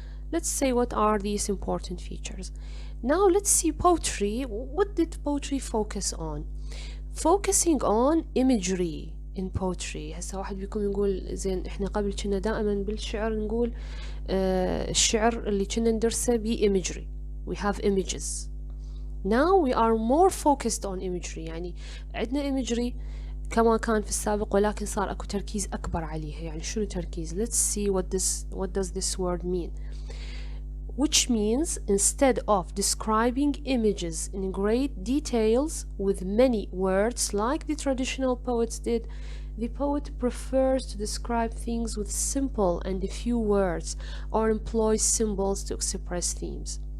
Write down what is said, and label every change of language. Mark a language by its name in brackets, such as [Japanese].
[English] Let's say what are these important features. Now let's see poetry. What did poetry focus on? Focusing on imagery in poetry. [Arabic] هسا واحد بيكون يقول زين احنا قبل كنا دائما بالشعر نقول الشعر اللي كنا ندرسه imagery. [English] We have images. Now we are more focused on imagery. [Arabic] يعني عندنا imagery كما كان في السابق، ولكن صار اكو تركيز اكبر عليها. يعني شنو تركيز؟ [English] Let's see what does this word mean. Which means instead of describing images in great details with many words like the traditional poets did, the poet prefers to describe things with simple and a few words, or employs symbols to express themes.